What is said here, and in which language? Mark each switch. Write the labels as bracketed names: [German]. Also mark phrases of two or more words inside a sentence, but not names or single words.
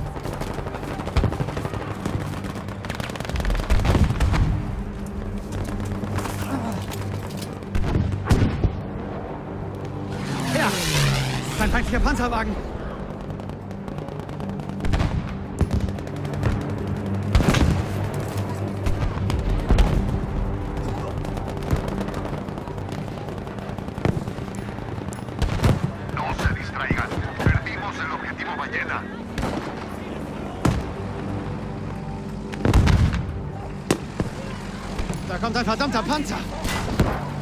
[German] Ja, ein feindlicher Panzerwagen. [Spanish] No se distraigan. Perdimos el objetivo ballena. [German] Da kommt ein verdammter Panzer.